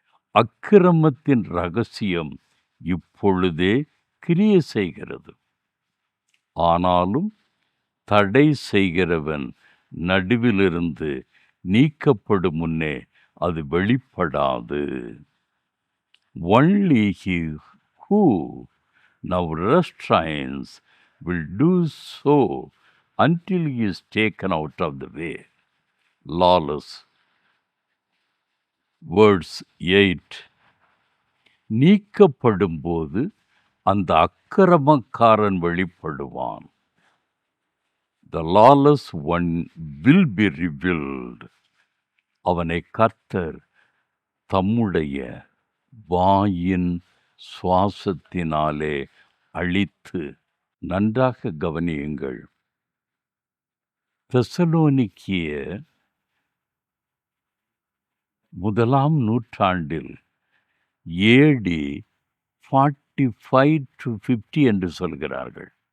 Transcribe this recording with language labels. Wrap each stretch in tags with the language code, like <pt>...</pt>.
<ta>அக்கிரமத்தின் இரகசியம் இப்பொழுதே கிரியை செய்கிறது. ஆனாலும் தடை செய்கிறவன் நடுவிலிருந்து நீக்கப்படும் முன்னே அது வெளிப்படாது.</ta> <en>Only he who now restrains will do so until he is taken out of the way. Lawless. Verse 8.</en> <ta>நீக்கப்படும் போது அந்த அக்கிரமக்காரன் வெளிப்படுவான்.</ta> <en>The lawless one will be revealed.</en> <ta>அவனை கர்த்தர் தம்முடைய வாயின் சுவாசத்தினாலே அழித்து. நன்றாக கவனியுங்கள். தெசலோனிக்கிய முதலாம் நூற்றாண்டில்</ta> <en>AD 45 to 50</en> <ta>என்று சொல்கிறார்கள்.</ta>